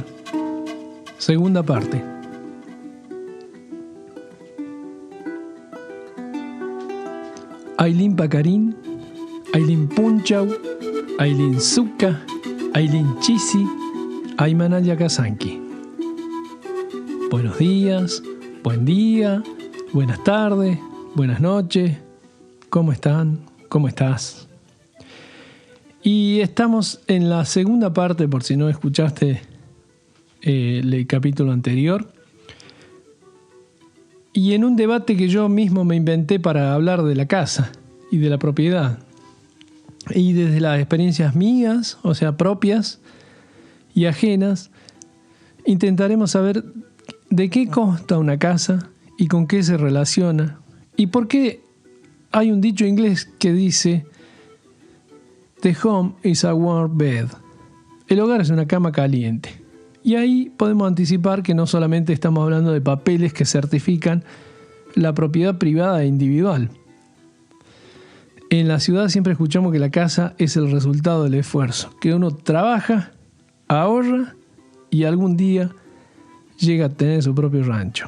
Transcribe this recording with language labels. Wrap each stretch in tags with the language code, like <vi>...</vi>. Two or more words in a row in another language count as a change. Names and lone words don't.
<es>Segunda parte. Aylin Pacarín, Aylin Punchau, Aylin Zucca, Aylin Chisi, Aymanaya Kazanki. Buenos días, buen día, buenas tardes, buenas noches. ¿Cómo están? ¿Cómo estás? Y estamos en la segunda parte, por si no escuchaste el capítulo anterior. Y en un debate que yo mismo me inventé para hablar de la casa y de la propiedad. Y desde las experiencias mías, o sea, propias y ajenas, intentaremos saber de qué consta una casa y con qué se relaciona. Y por qué hay un dicho inglés que dice:</es> <en>The home is a warm bed.</en> <es>El hogar es una cama caliente. Y ahí podemos anticipar que no solamente estamos hablando de papeles que certifican la propiedad privada e individual. En la ciudad siempre escuchamos que la casa es el resultado del esfuerzo, que uno trabaja, ahorra y algún día llega a tener su propio rancho.</es>